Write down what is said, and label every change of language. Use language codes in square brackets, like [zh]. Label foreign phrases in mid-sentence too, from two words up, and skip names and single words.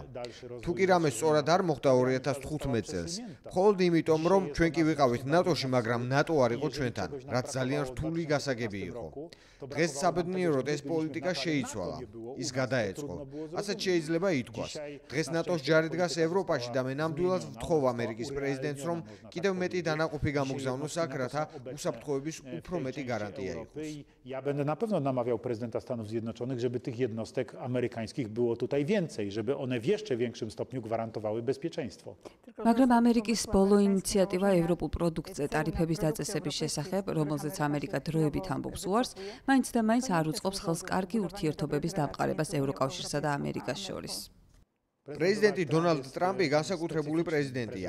[ka] თუ კი რამე სწორად არ მოხდა 2015 წელს, მხოლოდ იმიტომ, რომ ჩვენ კი ვიყავით ნატოში, მაგრამ ნატო არ იყო ჩვენთან, რაც ძალიან რთული გასაგები იყო. დღეს საბედნიეროდ ეს პოლიტიკა შეიცვალა, ის გადაეწყო. ასეთ შეიძლება ითქვას. დღეს ნატოს ჯარი დგას ევროპაში და მე ნამდვილად ვთხოვ ამერიკის პრეზიდენტს, რომ კიდევ მეტი დანაყოფი გამოგზავნოს აქ, რათა უსაფრთხოების უფრო მეტი გარანტია იყოს. [pl] Ja będę na pewno namawiał prezydenta Stanów Zjednoczonych, żeby tych jednostek amerykańskich było tutaj więcej, żeby one w jeszcze większym stopniu gwarantowały bezpieczeństwo. [ka] მაგრამ ამერიკის ბოლო ინიციატივა ევროპულ პროდუქტზე ტარიფების დაწესების შესახებ, რომელზეც ამერიკა დროებით ამბობს უარს, მაინც და მაინც არ უწყობს ხელს კარგი ურთიერთობების დამყარებას ევროკავშირსა და ამერიკას შორის. პრეზიდენტი დონალდ ტრამპი განსაკუთრებული პრეზიდენტია.